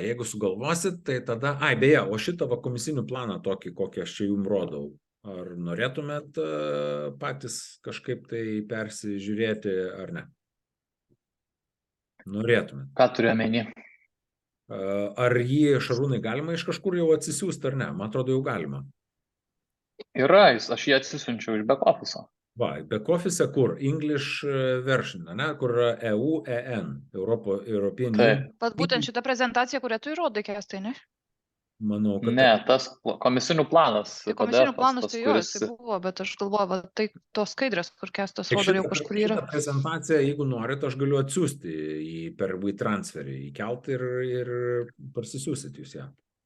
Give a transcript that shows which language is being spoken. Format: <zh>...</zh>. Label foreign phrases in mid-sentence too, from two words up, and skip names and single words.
<lt>Jeigu sugalvosit, tai tada... beje, o šitą komisinių planą tokį, kokį aš čia jums rodau, ar norėtumėt patys kažkaip tai persižiūrėti, ar ne? Norėtumėt. Ką turiu omeny? Ar jį, Šarūnai, galima iš kažkur jau atsisiųsti, ar ne? Man atrodo, jau galima. Yra, aš jį atsisiunčiau iš</lt> <en>back office.</en> <lt>Va,</lt> <en>back office</en> <lt>kur?</lt> <en>English version,</en> <lt>ne? Kur yra EU, EN,</lt> <en>European Union.</en> <lt>Pat būtent šita prezentacija, kurią tu įrodai, Kęstai, ne? Manau, kad... Ne, tas komisinių planas. Tai komisinių planus tai jo, jisai buvo, bet aš galvoju, tai tos skaidrės, kur Kęstas rodo jau kažkur yra. Šitą prezentaciją, jeigu norit, aš galiu atsiųsti per WeTransferį, įkelt ir parsisiųsit jūs ją.</lt>